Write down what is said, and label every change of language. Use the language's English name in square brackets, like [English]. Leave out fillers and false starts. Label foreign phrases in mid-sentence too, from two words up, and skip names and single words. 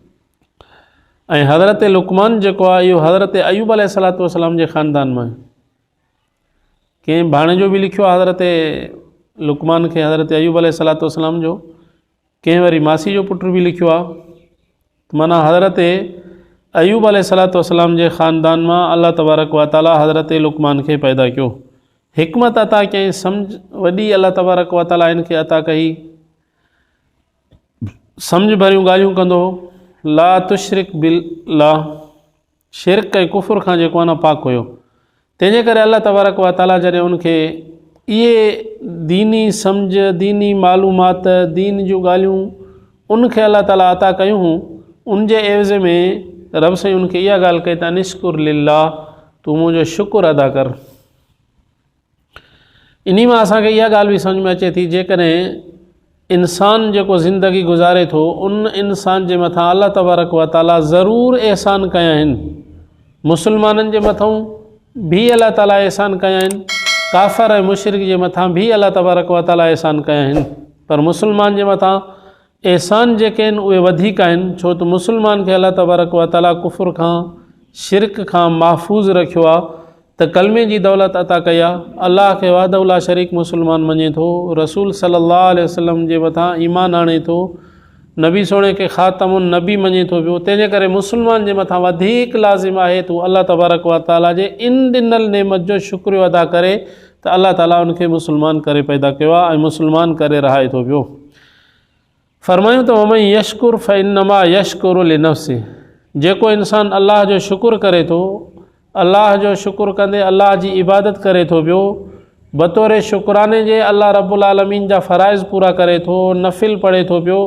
[Sindhi] ऐं हज़रत लुक़मान जेको आहे इहो हज़रत अयूब [Arabic] عليه الصلاة والسلام [Sindhi] जे ख़ानदान में, कंहिं भाणे जो बि लिखियो आहे हज़रत लुकमान खे, हज़रत अयूब [Arabic] عليه الصلاة والسلام [Sindhi] जो। कंहिं वरी मासी जो पुटु बि लिखियो आहे। माना हज़रत अयूब [Arabic] عليه الصلاة والسلام [Sindhi] जे ख़ानदान मां [Arabic] الله تبارك وتعالى [Sindhi] हज़रत लुकमान खे पैदा कयो, हिकमत अता कयईं, सम्झ वॾी [Arabic] الله تبارك وتعالى [Sindhi] हिन खे अता कई, सम्झ भरियूं ॻाल्हियूं कंदो। [Arabic] لا تشرك بالله, [Sindhi] शिरक ऐं कुफ़ुर खां जेको आहे न पाक हुयो। तंहिंजे करे [Arabic] الله تبارك وتعالى [Sindhi] जॾहिं उनखे इहे दीनी सम्झ, दीनी मालूमात, दीन जूं ॻाल्हियूं उनखे [Arabic] الله تعالى [Sindhi] अता कयूं हुयूं, उनजे एवज़ में रब साईं उनखे इहा ॻाल्हि कई त [Arabic] اشكر لله, [Sindhi] तूं मुंहिंजो शुकुर अदा कर। इन मां असांखे इहा ॻाल्हि बि सम्झ में अचे थी, जेकॾहिं इंसान जेको ज़िंदगी गुज़ारे थो उन इंसान जे मथां [Arabic] الله تبارك وتعالى [Sindhi] ज़रूरु एहसान कया आहिनि। मुस्लमाननि जे मथां भी [Arabic] الله تعالى [Sindhi] एहसान कया आहिनि, काफ़र ऐं मुशरिक जे मथां भी [Arabic] الله تبارك وتعالى [Sindhi] एहसान कया आहिनि, पर मुस्लमान जे मथां एहसान जेके आहिनि उहे वधीक आहिनि, छो त मुस्लमान खे [Arabic] الله تبارك وتعالى [Sindhi] कुफ़ुर खां, शिरक खां महफ़ूज़ रखियो आहे, त कलमे जी दौलत अता कई आहे, अल्लाह खे [Arabic] وحده لا شريك [Sindhi] मुस्लमान मञे थो, [Arabic] رسول صلى الله عليه وسلم [Sindhi] जे मथां ईमान आणे थो, नबी सोणे खे [Arabic] خاتم النبي [Sindhi] मञे थो पियो। तंहिंजे करे मुस्लमान जे मथां वधीक लाज़िम आहे तूं [Arabic] الله تبارك وتعالى [Sindhi] जे इन ॾिनल नेमत जो शुक्रियो अदा करे त [Arabic] الله تعالى [Sindhi] उनखे मुस्लमान करे पैदा कयो आहे ऐं मुस्लमान करे रहाए थो पियो। फ़रमायूं त [Arabic] ومن يشكر فإنما يشكر لنفسه, [Sindhi] जेको इंसान अल्लाह जो शुकुर करे थो, अल्लाह जो शुकुर कंदे अल्लाह जी इबादत करे थो पियो, बतौर शुक्राने जे [Arabic] الله رب العالمين [Sindhi] जा फ़राइज़ पूरा करे थो, नफ़िल पढ़े थो पियो।